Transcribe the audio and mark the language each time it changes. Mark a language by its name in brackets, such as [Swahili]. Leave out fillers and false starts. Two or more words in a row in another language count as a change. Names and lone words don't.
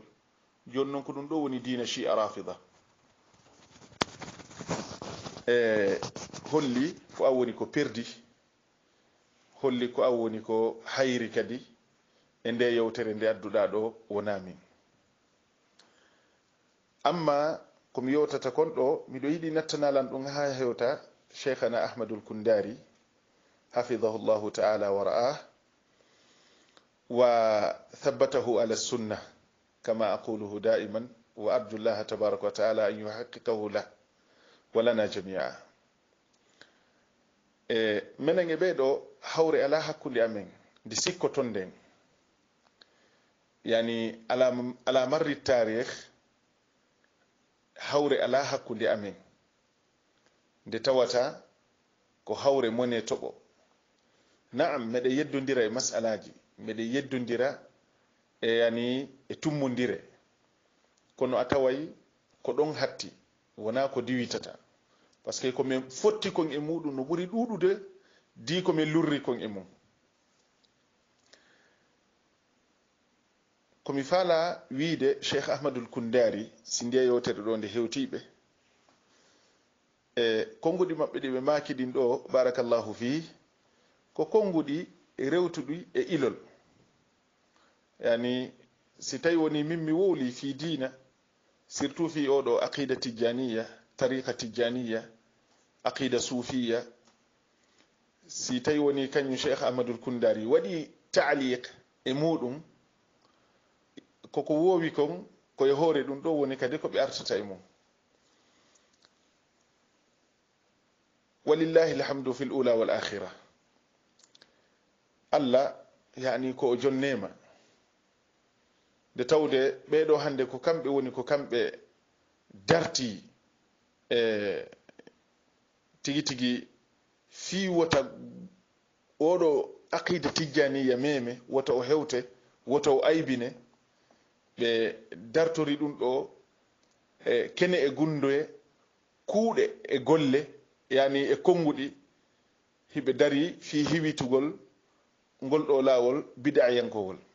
[Fula] joni noon ko ɗum ɗo woni dina shi'a rafida. holli ko a woni ko perdi holli ko a woni ko hayri kadi e nde yewtere nde adduɗa ɗo wona min. amma komi yewtata kon ɗo miɗo yiɗi nattanalan ɗum ha hewta cheikhana ahmadul kundari [Arabic] حفظه الله تعالى ورعاه وثبته على السنة كما أقوله دائما وأرجو الله تبارك وتعالى أن يحققه له ولنا جميعا. [Fula] menen e ɓeɗo hawre ala hakkude amen nde sikkoton nden yani ala marri tarikh hawre ala hakkude amen nde tawata ko hawre mone toɓo. naam meɗe yeddodira e masalaji meɗe yeddodira e yani e tummodire kono a taway ko ɗon hatti wona ko diwitata [French] par ce que [Fula] komin fotti kon e muɗum no ɓuri ɗuɗude di komin lurri kon e mum. komi faala wiide cheikh ahmadul kundari si ndiya yewtere ɗo nde hewtiɓe e konguɗi maɓɓe ɗi ɓe maki ɗin ɗo barakallahu fi ko konguɗi rewtuɗi e ilol. yani si tawi woni min mi wowli fi dina surtout fi oɗo aqida tijjaniya tariqa tijjaniya aqida sufiya si tawi woni kañum cheikh ahmadul kundari waɗi taaliq e muɗum koko wowi kon koye hoore ɗum ɗo woni kadi ko ɓe artata e mum. [Arabic] ولله الحمد في الأولى والآخرة. [Fula] allah yani ko o jonnema nde tawde ɓeɗo hande ko kamɓe woni ko kamɓe darti tigi tigi fi wota oɗo aqida tijjaniya meme wota o hewte wota o aybine ɓe dartori ɗum ɗo kene e gundoye kuuɗe e golle yani e konguɗi hiɓe dari fi hiwitugol ngol ɗo laawol bidayankowol